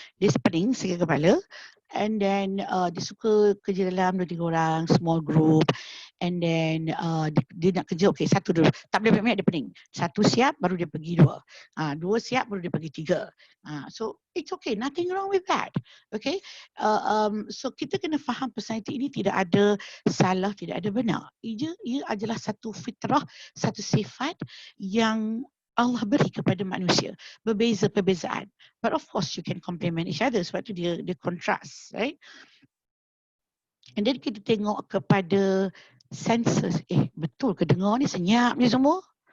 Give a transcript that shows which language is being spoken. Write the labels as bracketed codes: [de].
[ms] Dia pening sekali kepala. And then dia suka kerja dalam 2-3 orang, [en] small group. [ms] And then dia nak kerja, okay, satu dulu. Tak boleh banyak-banyak, dia pening. Satu siap, baru dia pergi 2. 2 siap, baru dia pergi 3. [en] So it's okay, nothing wrong with that. Okay. [ms] So kita kena faham personality ini tidak ada salah, tidak ada benar. Ia adalah satu fitrah, satu sifat yang Allah beri kepada manusia. Berbeza perbezaan. [en] But of course you can complement each other. [ms] Sebab tu dia [en] contrast, right? And then [ms] kita tengok kepada senses. Betul ke dengar ni senyap ni semua?